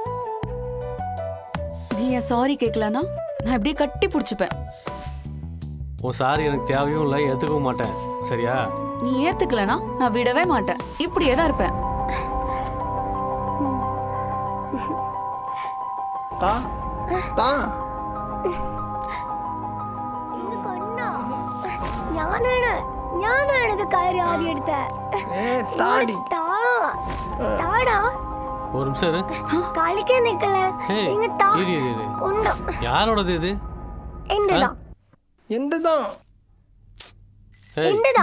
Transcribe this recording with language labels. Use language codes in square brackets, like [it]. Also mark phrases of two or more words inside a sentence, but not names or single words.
[ta] நீ என் சாரி கேட்கலனா நான் இப்படியே கட்டி பிடிச்சிப்பேன். உன் சாரி எனக்கு தேவையும் இல்லை, ஏற்றுக்கவும் மாட்டேன். சரியா? நீ ஏத்துக்கலனா நான் விடவே மாட்டேன், இப்படியே தான் இருப்பேன். தா தா [ml] ഞാനാണത് കാര്യം ആദ്യം എടുത്ത [ta] ஒரு நிமிஷம் இரு. [ml] കളിക്കാൻ നിക്കല [ta] ஏய், இரு இரு இரு. [ml] ഉണ്ടോ [ta] யாரோடது இது? [ml] എന്റേതാ [ta] என்னதான் ஏய், [ml] എന്റേതാ